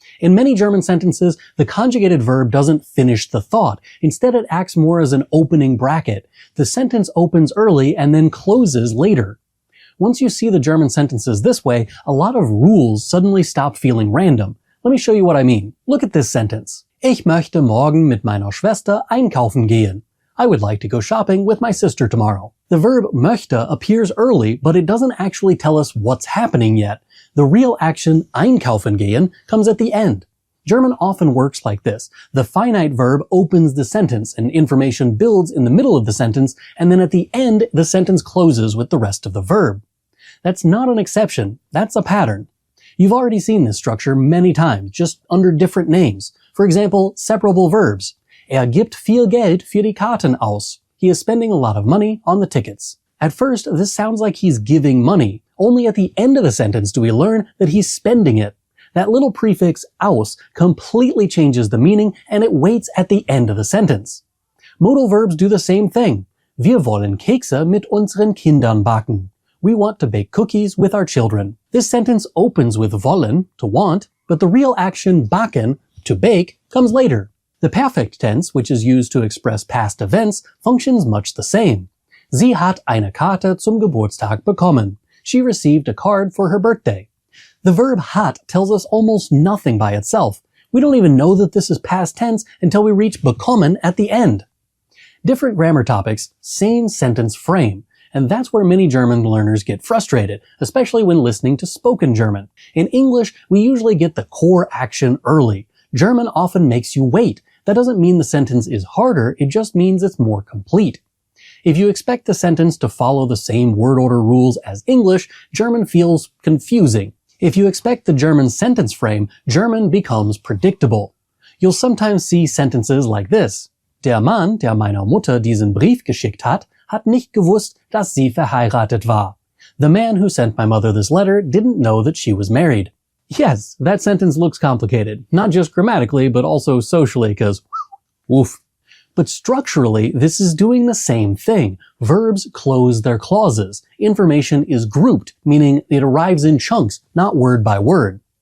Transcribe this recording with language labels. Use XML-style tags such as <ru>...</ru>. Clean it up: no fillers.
<en>In many German sentences, the conjugated verb doesn't finish the thought. Instead, it acts more as an opening bracket. The sentence opens early and then closes later. Once you see the German sentences this way, a lot of rules suddenly stop feeling random. Let me show you what I mean. Look at this sentence.</en> <de>Ich möchte morgen mit meiner Schwester einkaufen gehen.</de> <en>I would like to go shopping with my sister tomorrow. The verb möchte appears early, but it doesn't actually tell us what's happening yet. The real action</en> <de>einkaufen gehen</de> <en>comes at the end. German often works like this. The finite verb opens the sentence and information builds in the middle of the sentence, and then at the end, the sentence closes with the rest of the verb. That's not an exception. That's a pattern. You've already seen this structure many times, just under different names. For example, separable verbs.</en> <de>Er gibt viel Geld für die Karten aus.</de> <en>He is spending a lot of money on the tickets. At first, this sounds like he's giving money. Only at the end of the sentence do we learn that he's spending it. That little prefix aus completely changes the meaning, and it waits at the end of the sentence. Modal verbs do the same thing.</en> <de>Wir wollen Kekse mit unseren Kindern backen.</de> <en>We want to bake cookies with our children. This sentence opens with wollen, to want, but the real action backen, to bake, comes later. The perfect tense, which is used to express past events, functions much the same.</en> <de>Sie hat eine Karte zum Geburtstag bekommen.</de> <en>She received a card for her birthday. The verb hat tells us almost nothing by itself. We don't even know that this is past tense until we reach bekommen at the end. Different grammar topics, same sentence frame. And that's where many German learners get frustrated, especially when listening to spoken German. In English, we usually get the core action early. German often makes you wait. That doesn't mean the sentence is harder, it just means it's more complete. If you expect the sentence to follow the same word order rules as English, German feels confusing. If you expect the German sentence frame, German becomes predictable. You'll sometimes see sentences like this.</en> <de>Der Mann, der meiner Mutter diesen Brief geschickt hat nicht gewusst, dass sie verheiratet war.</de> <en>The man who sent my mother this letter didn't know that she was married. Yes, that sentence looks complicated, not just grammatically, but also socially, cause woof. But structurally, this is doing the same thing. Verbs close their clauses. Information is grouped, meaning it arrives in chunks, not word by word.</en>